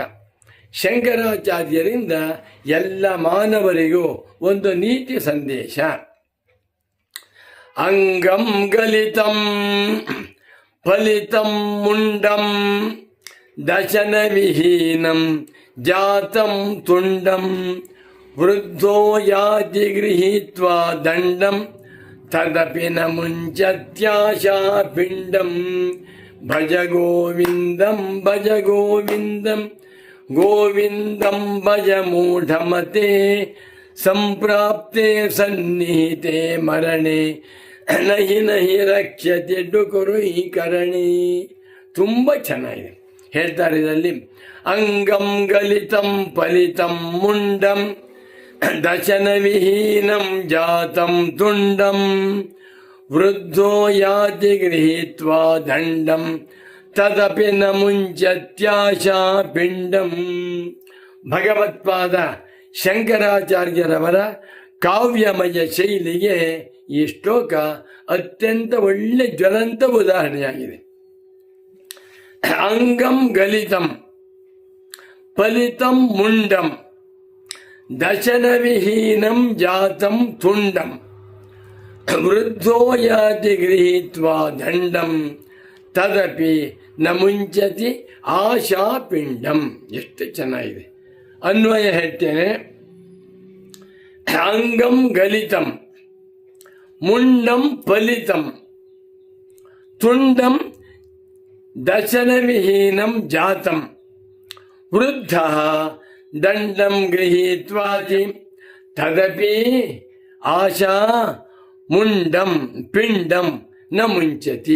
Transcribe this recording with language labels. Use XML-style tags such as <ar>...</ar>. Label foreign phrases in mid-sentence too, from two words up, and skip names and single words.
<kn>ಶಂಕರಾಚಾರ್ಯರಿಂದ ಎಲ್ಲ ಮಾನವರಿಗೂ ಒಂದು ನೀತಿ ಸಂದೇಶ.</kn> <sa>ಅಂಗಂ ಗಲಿತಂ ಫಲಿತಂ ಮುಂಡಂ ದಶನ ವಿಹೀನಂ ಜಾತಂ ತುಂಡಂ ವೃದ್ಧೋ ಯಾತಿ ಗೃಹೀತ್ವಾ ದಂಡಂ ತದಪಿ ನ ಮುಂಚತ್ಯಾಶಾ ಪಿಂಡಂ. ಭಜ ಗೋವಿಂದಂ ಭಜ ಗೋವಿಂದಂ ಗೋವಿಂದಂ ಭಜ ಮೂಢಮತೆ ಸಂಪ್ರಾಪ್ತೆ ಸನ್ನಿಹಿತೆ ಮರಣೆ ನಹಿ ನಹಿ ರಕ್ಷತೆ ಡುಕುರು ಈ ಕರಣಿ.</sa> <kn>ತುಂಬ ಚೆನ್ನಾಗಿದೆ. ಹೇಳ್ತಾರೆ ಇದರಲ್ಲಿ,</kn> <sa>ಅಂಗಂ ಗಲಿತಂ ಫಲಿತಂ ಮುಂಡಂ ದಶನ ವಿಹೀನಂ ಜಾತಂ ತುಂಡಂ ವೃದ್ಧೋ ಯಾತಿ ಗೃಹೀತ್ವಾ ದಂಡಂ ತದಪಿ ನ ಮುಂಚತ್ಯಾಶಾ ಪಿಂಡಂ.</sa> <kn>ಭಗವತ್ಪಾದ ಶಂಕರಾಚಾರ್ಯರವರ ಕಾವ್ಯಮಯ ಶೈಲಿಗೆ ಈ ಶ್ಲೋಕ ಅತ್ಯಂತ ಒಳ್ಳೆ ಜ್ವಲಂತ ಉದಾಹರಣೆಯಾಗಿದೆ.</kn> <sa>ಅಂಗಂ ಗಲಿತಂ ಫಲಿತಂ ಮುಂಡಂ ದಶನ ವಿಹೀನಂ ಜಾತಂ ತುಂಡಂ ವೃದ್ಧೋ ಯಾತಿ ಗೃಹೀತ್ವಾ ದಂಡಂ ತದಪಿ ನ ಮುಂಚತಿ ಆಶಾ ಪಿಂಡಂ.</sa> <kn>ಎಷ್ಟು ಚೆನ್ನಾಗಿದೆ. ಅನ್ವಯ ಹೇಳ್ತೇನೆ.</kn> <sa>ಅಂಗಂ ಗಲಿತಂ ಮುಂಡಂ ಫಲಿತಂ ತುಂಡಂ ದಶನ ವಿಹೀನಂ ಜಾತಂ ವೃದ್ಧ ದಂಡಂ ಗೃಹೀತ್ವಾತಿ ತದಪಿ ಆಶಾ ಮುಂಡಂ ಪಿಂಡಂ ನ ಮುಂಚತಿ.</sa>